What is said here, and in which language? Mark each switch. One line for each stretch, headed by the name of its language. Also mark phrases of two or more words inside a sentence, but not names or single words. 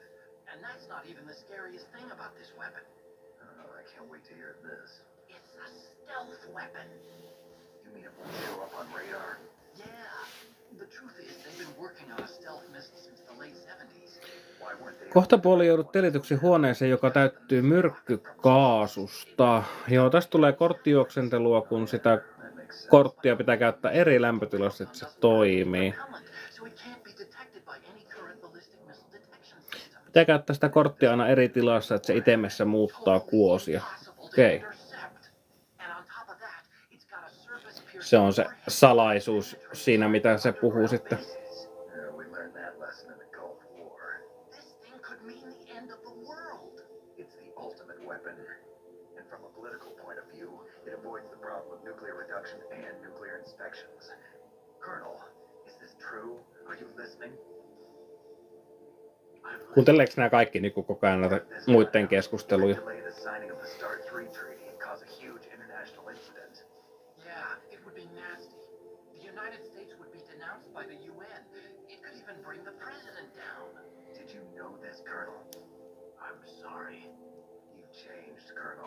English: And that's not even the scariest thing about this weapon. Oh, I can't wait to hear this. It's a stealth weapon. You mean it won't show up on radar? Yeah. The truth is, they've been working on a stealth missile since the late 70s. Why weren't they
Finnish: Kohtapuoli joudut telityksi huoneeseen, joka täyttyy myrkkykaasusta. Joo, tästä tulee korttijuoksentelua, kun sitä korttia pitää käyttää eri lämpötilassa, että se toimii.
English: So it can't be detected by any current ballistic missile detection system.
Finnish: Pitää käyttää sitä korttia aina eri tilassa, että se itemessä muuttaa kuosia. Okei. Se on se salaisuus siinä, mitä se puhuu sitten.
English: We learned that lesson in the Gulf War. This thing could mean the end of the world. It's the ultimate weapon. And from a political point of view, it avoids the problem of nuclear reduction and nuclear inspections. Colonel, is this true? Are you listening?
Finnish: Kuunteleeko nämä kaikki niin koko ajan näitä muiden keskusteluja?
English: Delay the signing of the START 3 treaty and cause a huge international incident. Yeah, it would be nasty. The United States would be denounced by the UN. It could even bring the president down. Did you know this, Colonel? I'm sorry. You changed, Colonel.